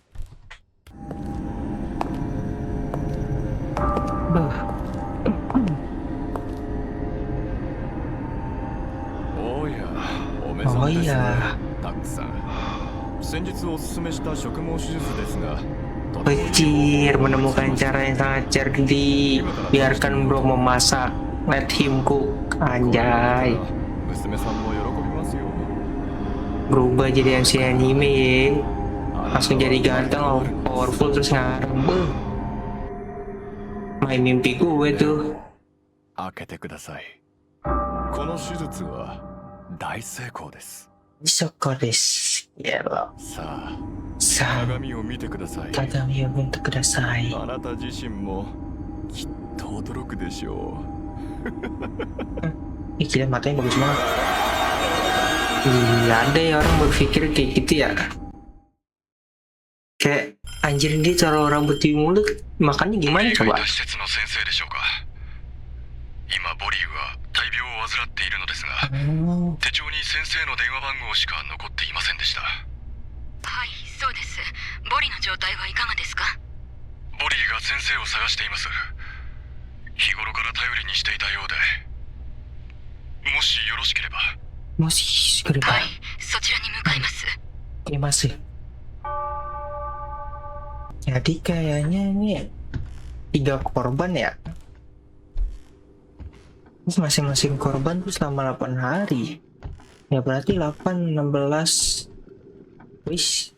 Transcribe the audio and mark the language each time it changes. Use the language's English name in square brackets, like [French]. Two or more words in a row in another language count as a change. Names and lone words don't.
[Indonesian] Oh iya. Pecir menemukan cara yang sangat cerdik. Biarkan bro memasak. [English] Let him cook. [Indonesian] Anjay. Berubah jadi MC anime ya. Langsung jadi ganteng, powerful terus ngarep. Main mimpi gue tuh. [Japanese] 開けてください。この手術は大成功です。そこです。やろ。さあ、さあ、鏡を見てください。鏡を見てください。あなた自身もきっと驚くでしょう。 Ih, gila matanya bagus banget. Iya, ada ya orang berpikir kayak gitu ya. Kayak anjir dia taruh rambut di mulut, makannya gimana coba? 今ボリーは大病を患っているのですが、手帳に先生の電話番号しか残っていませんでした。はい、そうです。ボリの状態はいかがですか？ボボリーが先生を探しています。日頃から頼りにしていたようで、もしよろしければ。もし来ればはい、そちらに向かいます。 [Indonesian] masih. Jadi kayaknya ini 3 korban ya. Terus masing-masing korban tuh selama 8 hari. Ya berarti 8, 16. Wis.